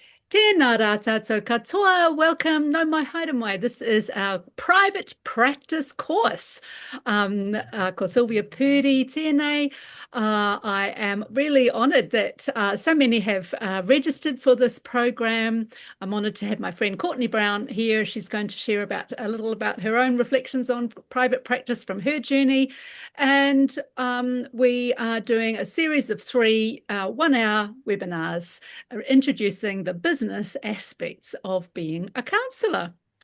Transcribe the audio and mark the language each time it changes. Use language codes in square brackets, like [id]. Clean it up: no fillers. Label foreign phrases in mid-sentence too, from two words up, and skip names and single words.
[mi] Tēnā rā tātou katoa. Welcome. No mai haere mai. [en] This is our private practice course. [mi] Ko Silvia Purdie tēnei. [en] I am really honoured that so many have registered for this program. I'm honoured to have my friend Courtney Brown here. She's going to share a little about her own reflections on private practice from her journey. And we are doing a series of three 1 hour webinars introducing the business aspects of being a counsellor.